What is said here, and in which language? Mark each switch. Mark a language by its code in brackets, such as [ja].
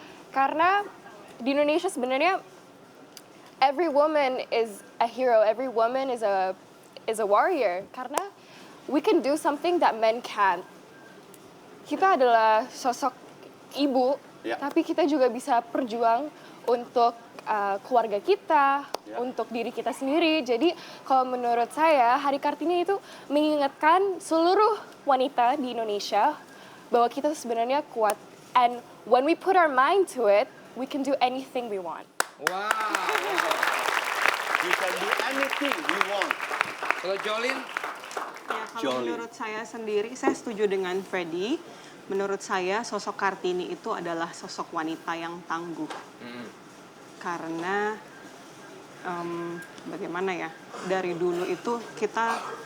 [id] Karena di Indonesia sebenarnya [en] every woman is a hero, every woman is a warrior [id] karena [en] we can do something that men can't. [id] Kita adalah sosok ibu, tapi kita juga bisa berjuang untuk keluarga kita, untuk diri kita sendiri. Jadi kalau menurut saya Hari Kartini itu mengingatkan seluruh wanita di Indonesia bahwa kita sebenarnya kuat. [en] And when we put our mind to it, we can do anything we want. Wow. You can do anything we want. [id] Kalau Jolene? Ya, kalau menurut saya sendiri, saya setuju dengan Freddy. Menurut saya, sosok Kartini itu adalah sosok wanita yang tangguh. Karena, bagaimana ya, dari dulu itu kita...